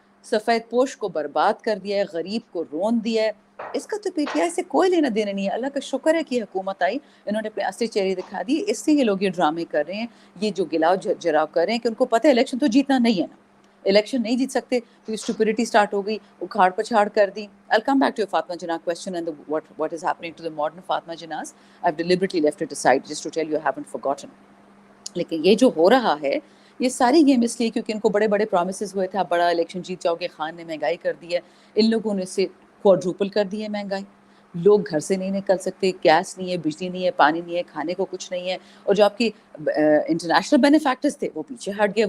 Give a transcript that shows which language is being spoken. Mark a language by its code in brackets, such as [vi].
[ur] سفید پوش کو برباد کر دیا ہے، غریب کو رون دیا ہے. اس کا تو پی ٹی آئی سے کوئی لینا دینا نہیں ہے. اللہ کا شکر ہے کہ حکومت آئی، انہوں نے اپنے اصلی چہرے دکھا دیے. اس سے یہ لوگ یہ ڈرامے کر رہے ہیں، یہ جو گلاؤ جراؤ کر رہے ہیں کہ ان کو پتہ ہے الیکشن تو جیتنا نہیں ہے نا، الیکشن نہیں جیت سکتے. تو اسٹوپڈیٹی سٹارٹ ہو گئی، اکھاڑ پچھاڑ کر دی. [en] I'll come back to your Fatma Jinnah question and what is happening to the modern Fatma Jinnahs. I've deliberately left it aside just to tell you I haven't forgotten. [ur] لیکن یہ جو ہو رہا ہے یہ ساری گیم اس لیے کیونکہ ان کو بڑے بڑے پرومسز ہوئے تھے، آپ بڑا الیکشن جیت جاؤ گے. خان نے مہنگائی کر دی ہے، ان لوگوں نے اسے کوادروپل کر دی ہے مہنگائی. لوگ گھر سے نہیں نکل سکتے، گیس نہیں ہے، بجلی نہیں ہے، پانی نہیں ہے، کھانے کو کچھ نہیں ہے. اور جو آپ کی انٹرنیشنل بینیفیکٹرز تھے وہ پیچھے ہٹ گئے.